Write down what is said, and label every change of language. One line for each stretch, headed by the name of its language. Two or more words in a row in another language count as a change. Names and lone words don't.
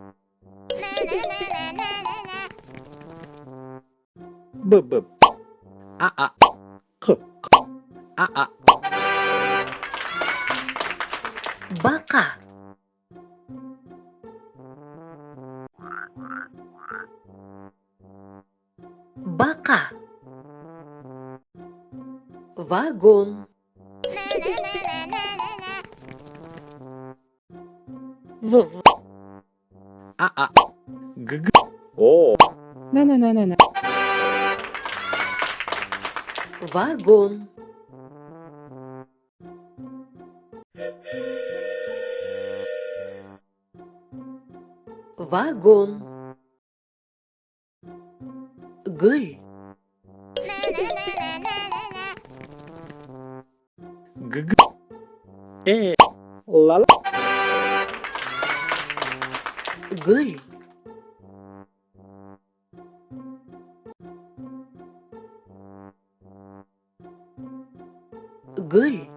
Kazakh: Б. А. Қ. А. Бақа. Бақа. Вагон. В. А. Г. О. На. Вагон. Вагон. Гүл. Г. Лала. Гүл. Гүл.